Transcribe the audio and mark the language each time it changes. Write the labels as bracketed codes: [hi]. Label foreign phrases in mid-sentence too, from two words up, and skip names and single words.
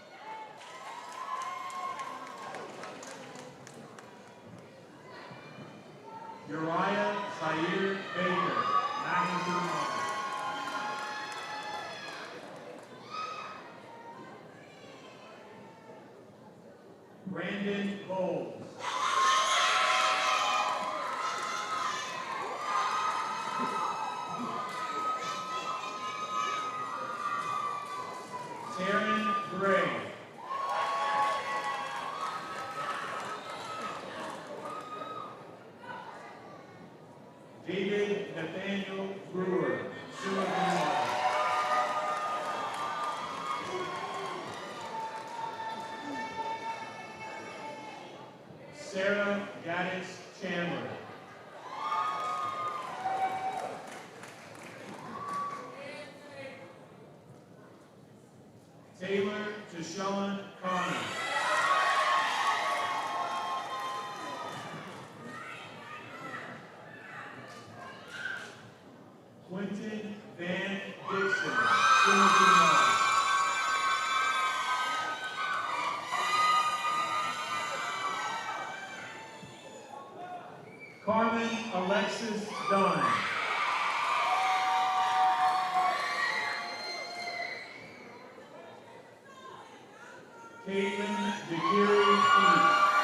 [en] Uriah Zaire Baker, [la] magna cum laude. [en] Brandon Bowles. Taryn Gray. David Nathaniel Brewer, [la] summa cum laude. [en] Sarah Gaddis Chandler. Taylor Deshawn Connor. Quentin Van Dixon, [la] summa cum laude. [en] Carmen Alexis Dunn. Caitlin DeGeary East.